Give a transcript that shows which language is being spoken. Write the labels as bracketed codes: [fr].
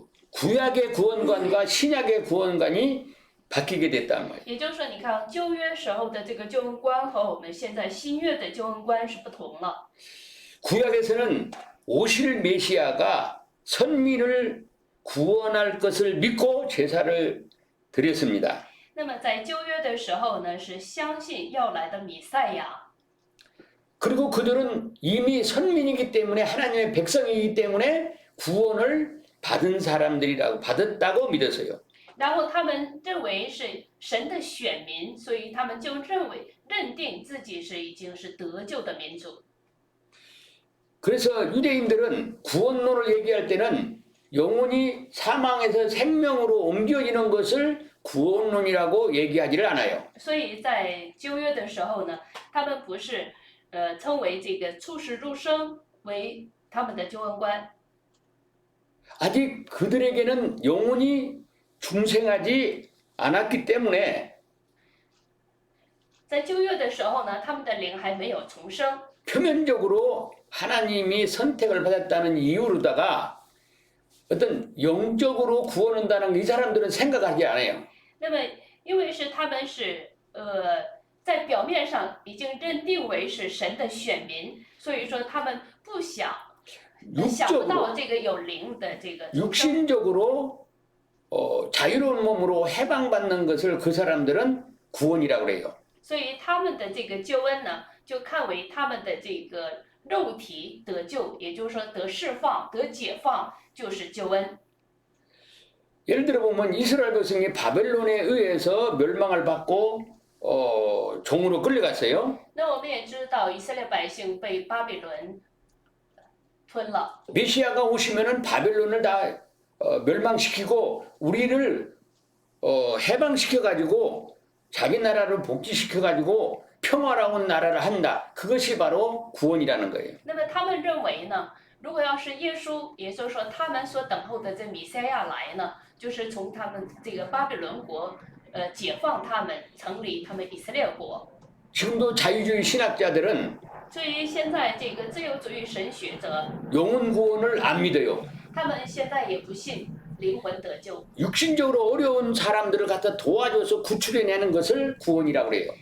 [ko] 구약의 구원관과 신약의 구원관이 바뀌게 됐단 말이에요. [zh] 也就是说，你看旧约时候的这个救恩观和我们现在新约的救恩观是不同了。 [ko] 구약에서는 오실 메시아가 선민을 구원할 것을 믿고 제사를 드렸습니다. [zh] 那么在旧约的时候呢，是相信要来的弥赛亚。 [ko] 그리고 그들은 이미 선민이기 때문에 하나님의 백성이기 때문에 구원을 받았다고 믿었어요. [zh] 然后他们认为是神的选民，所以他们就认定自己已经是得救的民族。 [ko] 그래서 유대인들은 구원론을 얘기할 때는 영혼이 사망에서 생명으로 옮겨지는 것을 구원론이라고 얘기하지를 않아요. [zh] 所以在旧约的时候呢，他们不是称为这个出世入生为他们的救恩观。 [ko] 아직 그들에게는 영혼이 중생하지 않았기 때문에 [zh] 在旧约的时候呢，他们的灵还没有重生， [ko] 표면적으로 하나님이 선택을 받았다는 이유로다가 어떤 영적으로 구원한다는 이 사람들은 생각하지 않아요. [zh] 那么因为是他们是在表面上已经认定为是神的选民，所以说他们不想不到这个有灵的这个重生。 [ko] 육신적으로 자유로운 몸으로 해방받는 것을 그 사람들은 구원이라고 그래요. [zh] 所以他们的这个救恩呢，就看为他们的这个肉体得救，也就是说得释放、得解放，就是救恩。 [ko] 예를 들어 보면 이스라엘 백성이 바벨론에 의해서 멸망을 받고 종으로 끌려갔어요. [zh] 那我们也知道，以色列百姓被巴比伦吞了。 [ko] 메시아가 오시면은 바벨론을 다 멸망시키고 우리를 해방시켜 가지고 자기 나라를 복지시켜 가지고 평화로운 나라를 한다. 그것이 바로 구원이라는 거예요. [zh] 那么他们认为呢，如果要是耶稣，也就是说他们所等候的这弥赛亚来呢，就是从他们这个巴比伦国解放他们，成立他们以色列国。 [ko] 지금도 자유주의 신학자들은 [zh] 至于现在这个自由主义神学者， [ko] 영혼 구원을 안 믿어요. [zh] 他们现在也不信灵魂得救， [ko] 육신적으로 어려운 사람들을 갖다 도와줘서 구출해내는 것을 구원이라고 그래요.